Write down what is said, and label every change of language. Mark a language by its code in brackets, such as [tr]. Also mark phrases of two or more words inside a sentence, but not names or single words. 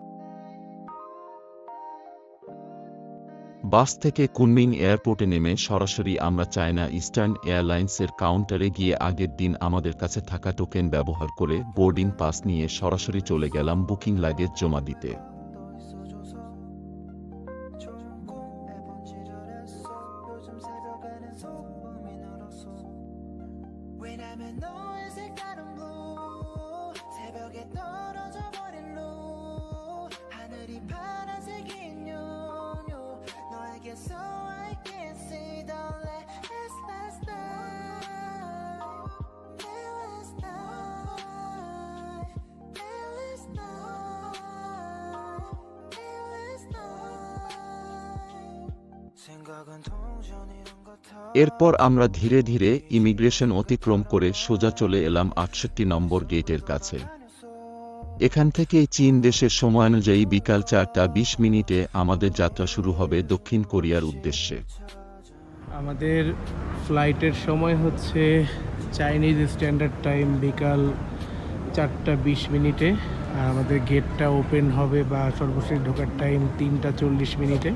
[bn] বাস থেকে কুনমিং এয়ারপোর্টে নেমে সরাসরি আমরা চায়না ইস্টার্ন এয়ারলাইন্সের কাউন্টারে গিয়ে আগের দিন আমাদের কাছে থাকা টোকেন ব্যবহার করে [en] boarding pass [bn] নিয়ে সরাসরি চলে গেলাম [en] booking luggage [bn] জমা দিতে। [ko] 왜냐면 너의 색다른 blue 새벽에 떨어져 버린 루 하늘이 파란색인 요요 너에게서 [en] I can see the last night last night last night [ko] 생각은 동전이란 같아 [bn] এরপর আমরা ধীরে ধীরে ইমিগ্রেশন অতিক্রম করে সোজা চলে এলাম ৬৮ নম্বর গেটের কাছে। এখান থেকে চীন দেশের সময়ানুযায়ী বিকাল 4:20 আমাদের যাত্রা শুরু হবে দক্ষিণ কোরিয়ার উদ্দেশ্যে। আমাদের ফ্লাইটের সময় হচ্ছে [en] Chinese Standard Time [bn] বিকাল 4:20 আর আমাদের গেটটা ওপেন হবে বা সর্বশেষ ঢোকার টাইম 3:40।